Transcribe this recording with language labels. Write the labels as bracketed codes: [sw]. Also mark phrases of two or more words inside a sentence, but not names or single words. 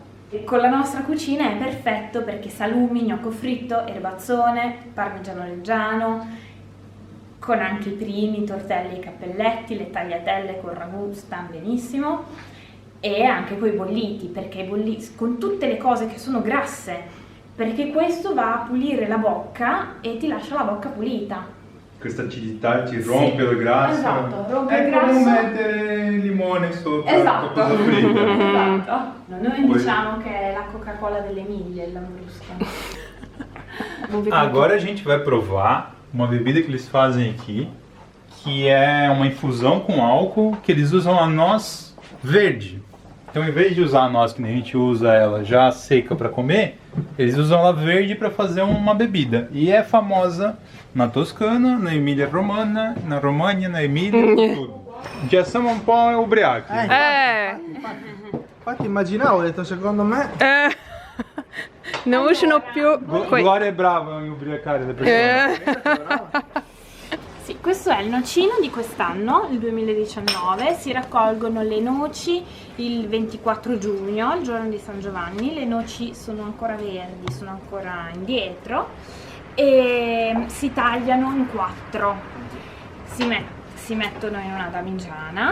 [it] E con la nostra cucina è perfetto perché salumi, gnocco fritto, erbazzone, parmigiano reggiano, con anche i primi, tortelli e cappelletti, le tagliatelle con ragù stanno benissimo, e anche coi bolliti, perché con tutte le cose che sono grasse, perché questo va a pulire la bocca e ti lascia la bocca pulita. Questa acidità ti rompe il grasso. Esatto, rompe il è grasso. come mettere il limone sopra Esatto. qualcosa fritto. Esatto. Noi Poi- diciamo che è la Coca-Cola delle Emilie, il lambrusco. [pt] Agora a gente vai provar uma bebida que eles fazem aqui, que é uma infusão com álcool, que eles usam a noz verde. Então, em vez de usar a noz que nem a gente usa ela já seca para comer, eles usam ela verde para fazer uma bebida. E é famosa na Toscana, na Emília-Romagna, na Romagna, na Emília, tudo. [it] Já siamo un po' ubriachi. Infatti immaginavo, ho detto secondo me... Non uscino più... Gloria è brava in ubriacare le persone. Sì, questo è il nocino di quest'anno, il 2019, si raccolgono le noci il 24 giugno, il giorno di San Giovanni, le noci sono ancora verdi, sono ancora indietro e si tagliano in 4, si mettono in una damigiana.